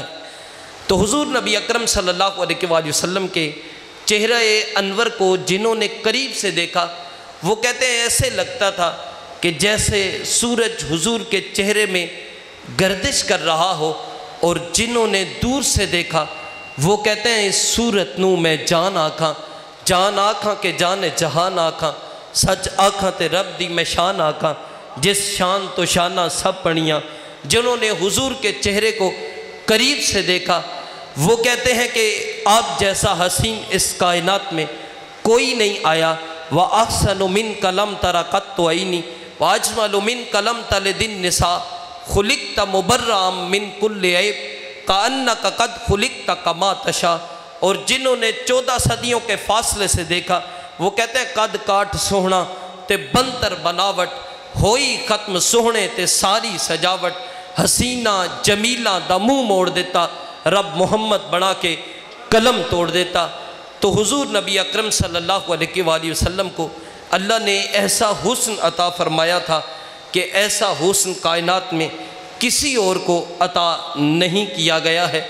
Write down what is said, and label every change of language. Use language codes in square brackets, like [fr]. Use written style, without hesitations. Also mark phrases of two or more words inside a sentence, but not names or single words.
[ur] تو حضور نبی اکرم صلی اللہ علیہ وآلہ وسلم کے چہرہ انور کو جنہوں نے قریب سے دیکھا، وہ کہتے ہیں ایسے لگتا تھا کہ جیسے سورج حضور کے چہرے میں گردش کر رہا ہو، اور جنہوں نے دور سے دیکھا وہ کہتے ہیں [pa] اس صورت نو میں جان آکھاں، جان آکھاں کے جان جہان آکھاں، سچ آکھاں تے رب دی میں شان آکھاں، جس شان تو شانہ سب پڑیاں۔ [ur] جنہوں نے حضور کے چہرے کو قریب سے دیکھا وہ کہتے ہیں کہ آپ جیسا حسین اس کائنات میں کوئی نہیں آیا۔ [ar] وَأَحْسَنُ مِنْكَ لَمْ تَرَ قَطُّ عَيْنِي وَأَجْمَلُ مِنْكَ لَمْ تَلِدِ النِّسَاءُ خُلِقْتَ مُبَرَّأً مِنْ كُلِّ عَيْبٍ كَأَنَّكَ قَدْ خُلِقْتَ كَمَا تَشَاءُ۔ [ur] اور جنہوں نے 14 صدیوں کے فاصلے سے دیکھا وہ کہتے ہیں [pa] قد کاٹ سوہنا تے بنتر بناوٹ، ہوئی ختم سوہنے تے ساری سجاوٹ، حسینہ جمیلہ دا منہ موڑ دیتا، رب محمد بنا کے قلم توڑ دیتا۔ [ur] تو حضور نبی اکرم صلی اللہ علیہ وآلہ وسلم کو اللہ نے ایسا حسن عطا فرمایا تھا کہ ایسا حسن کائنات میں کسی اور کو عطا نہیں کیا گیا ہے۔